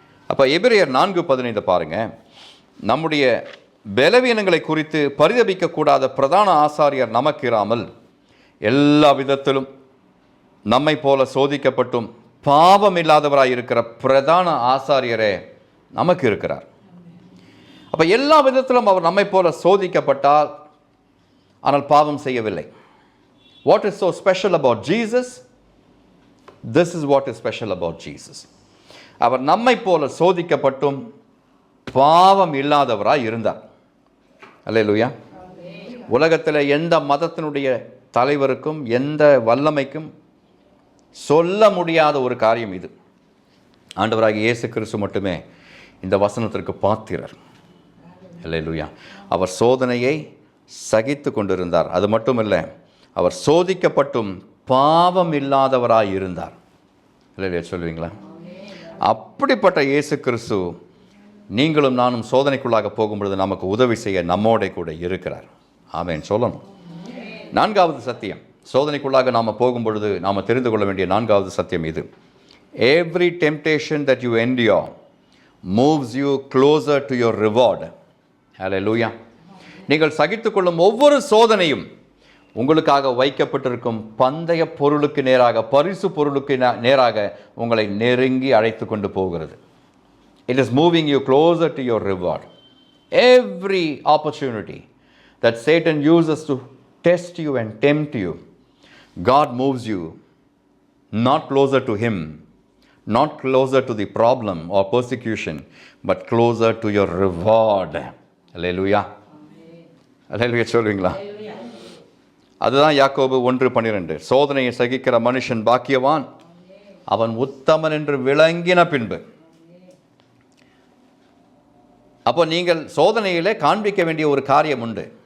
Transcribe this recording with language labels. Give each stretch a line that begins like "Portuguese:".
Tamil: அப்போ எபிரேயர் 4:15 பாருங்கள். நம்முடைய பலவீனங்களை குறித்து பரிதபிக்கக்கூடாத பிரதான ஆசாரியர் நமக்கு இராமல் எல்லா விதத்திலும் நம்மை போல சோதிக்கப்பட்டும் பாவம் இல்லாதவராயிருக்கிற பிரதான ஆசாரியரே நமக்கு இருக்கிறார். அப்போ எல்லா விதத்திலும் அவர் நம்மை போல சோதிக்கப்பட்டால், ஆனால் பாவம் செய்யவில்லை.
English: What is so special about Jesus? This is what is special about Jesus.
Tamil: அவர் நம்மை போல சோதிக்கப்பட்டும் பாவம் இல்லாதவராய் இருந்தார். அல்லேலூயா. உலகத்தில் எந்த மதத்தினுடைய தலைவருக்கும் எந்த வல்லமைக்கும் சொல்ல முடியாத ஒரு காரியம் இது. ஆண்டவராகிய இயேசு கிறிஸ்து மட்டுமே இந்த வசனத்திற்கு பாத்திரர். அல்லேலூயா. அவர் சோதனையை சகித்து கொண்டிருந்தார். அது மட்டுமில்லை, அவர் சோதிக்கப்பட்டும் பாவம் இல்லாதவராய் இருந்தார். இல்லையா சொல்லுவீங்களா? அப்படிப்பட்ட இயேசு கிறிஸ்து நீங்களும் நானும் சோதனைக்குள்ளாக போகும்பொழுது நமக்கு உதவி செய்ய நம்மோட கூட இருக்கிறார். ஆமென் சொல்லணும். 4வது சத்தியம், சோதனைக்குள்ளாக நாம் போகும்பொழுது நாம் தெரிந்து கொள்ள வேண்டிய 4வது சத்தியம் இது.
English: Every temptation that you endure moves you closer to your reward. Hallelujah.
Tamil: நீங்கள் சகித்துக்கொள்ளும் ஒவ்வொரு சோதனையும் உங்களுக்காக வைக்கப்பட்டிருக்கும் பந்தய பொருளுக்கு நேராக, பரிசு பொருளுக்கு நேராக உங்களை நெருங்கி அழைத்து கொண்டு போகிறது.
English: It is moving you closer to your reward. Every opportunity that Satan uses to test you and tempt you, God moves you not closer to him, not closer to the problem or persecution, but closer to your reward. Hallelujah.
Tamil: Hallelujah சொல்வீங்களா? அதுதான் யாக்கோபு 1:12. சோதனையை சகிக்கிற மனுஷன் பாக்கியவான், அவன் உத்தமன் என்று விளங்கின பின்பு. அப்போ நீங்கள் சோதனையிலே காண்பிக்க வேண்டிய ஒரு காரியம் உண்டு.